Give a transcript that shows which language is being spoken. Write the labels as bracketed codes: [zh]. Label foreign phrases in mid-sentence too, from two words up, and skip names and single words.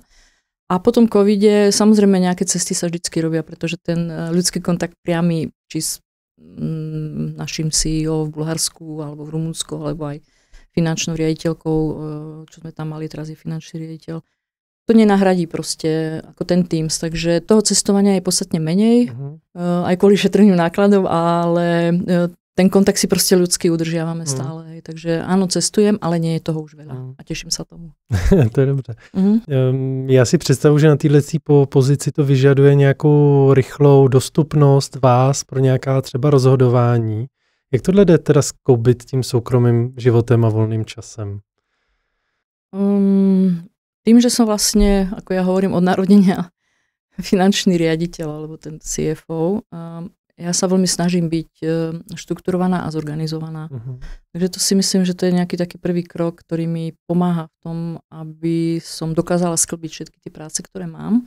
[sk] A po tom covide samozrejme nejaké cesty sa vždycky robia, pretože ten ľudský kontakt priamy, či s našim CEO v Bulharsku, alebo v Rumunsku, alebo aj finančnou riaditeľkou, čo sme tam mali, teraz je finančný riaditeľ. To nenahradí proste ako ten Teams, takže toho cestovania je podstatne menej, aj kvôli šetreniu nákladov, ale ten kontakt si proste ľudský udržiavame stále. Takže áno, cestujem, ale nie je toho už veľa a teším sa tomu. [cs] To je dobře. Já si představuji, že na této pozici to vyžaduje nějakou rychlou dostupnost vás pro nějaká třeba rozhodování. Jak tohle jde teda skloubit tím soukromým životem a volným časem? [sk] Tým, že som vlastne, ako ja hovorím, od narodenia finančný riaditeľ, alebo ten CFO, ja sa veľmi snažím byť štrukturovaná a zorganizovaná. Takže to si myslím, že to je nejaký taký prvý krok, ktorý mi pomáha v tom, aby som dokázala sklbiť všetky tie práce, ktoré mám.